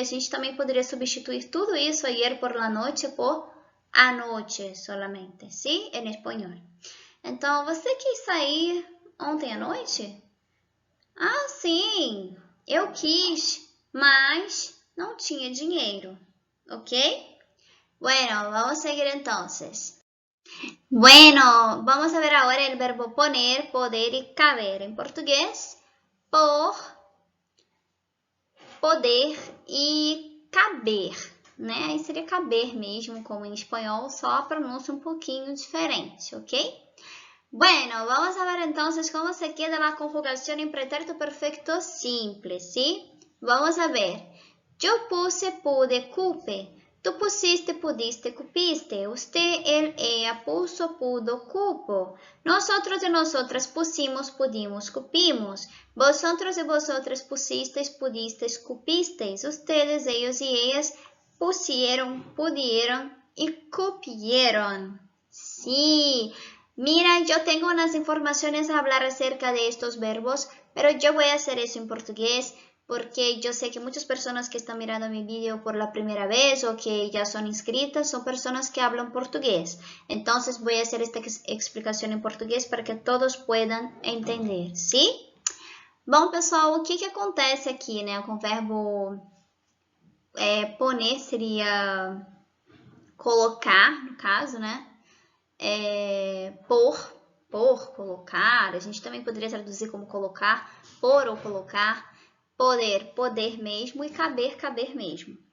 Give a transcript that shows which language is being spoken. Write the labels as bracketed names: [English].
[Portuguese] A gente também poderia substituir tudo isso, [Spanish] ayer por la noche, por anoche solamente, ¿sí? [Portuguese] Em espanhol. Então, você quis sair ontem à noite? Sim, eu quis, mas não tinha dinheiro, ok? [Spanish] Bueno, vamos a seguir entonces. Bueno, vamos a ver ahora el verbo poner, poder y caber. En portugués, [Portuguese] por, poder e caber, né? Aí seria caber mesmo, como em espanhol, só a pronúncia um pouquinho diferente, ok? [Spanish] Bueno, vamos a ver entonces cómo se queda la conjugación en pretérito perfecto simple, ¿sí? Vamos a ver. Yo puse, pude, cupe. Tú pusiste, pudiste, cupiste. Usted, él, ella, puso, pudo, cupo. Nosotros y nosotras pusimos, pudimos, cupimos. Vosotros y vosotras pusisteis, pudisteis, cupisteis. Ustedes, ellos y ellas pusieron, pudieron y cupieron. Sí. Mira, yo tengo unas informaciones a hablar acerca de estos verbos, pero yo voy a hacer eso en portugués porque yo sé que muchas personas que están mirando mi video por la primera vez o que ya son inscritas son personas que hablan portugués. Entonces voy a hacer esta explicación en portugués para que todos puedan entender, ¿sí? [Portuguese] Bom, pessoal, o que acontece aqui, né? Com o verbo poner seria colocar, no caso, né? Por, colocar, a gente também poderia traduzir como colocar, por ou colocar, poder, poder mesmo e caber, caber mesmo.